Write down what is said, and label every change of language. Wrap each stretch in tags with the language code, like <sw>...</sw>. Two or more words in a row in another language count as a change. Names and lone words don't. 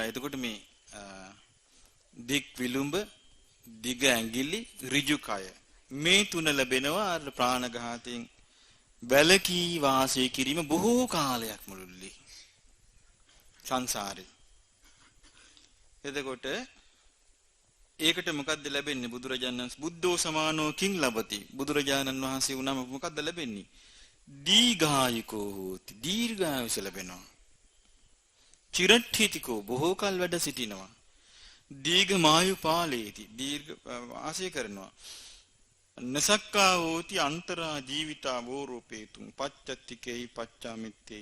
<si>එතකොට මේ දික් විලුඹ, දිග ඇඟිලි, ඍජු කය. මේ තුන ලැබෙනවා අර ප්‍රාණඝාතයෙන් වැළකී වාසය කිරීම බොහෝ කාලයක් මුළුල්ලේ සංසාරේ. එතකොට ඒකට මොකද්ද ලැබෙන්නේ?</si> <pi>බුදුරජාණන් බුද්ධෝ සමානෝ කිං ලබති.</pi> <si>බුදුරජාණන් වහන්සේ වුණාම මොකද්ද ලැබෙන්නේ?</si> <pi>දීඝායුකෝ හෝති.</pi> <si>දීර්ඝායුෂ ලැබෙනවා. චිරට්ඨිතිකෝ බොහෝ කල් වැඩ සිටිනවා.</si> <pi>දීඝමායු පාලේති.</pi> <si>දීර්ඝ වාසය කරනවා.</si> <pi>නසක්කා හෝති අන්තරා ජීවිතා වෝරූපේතුං පච්චත්තිකේ පච්චාමිත්තේ.</pi>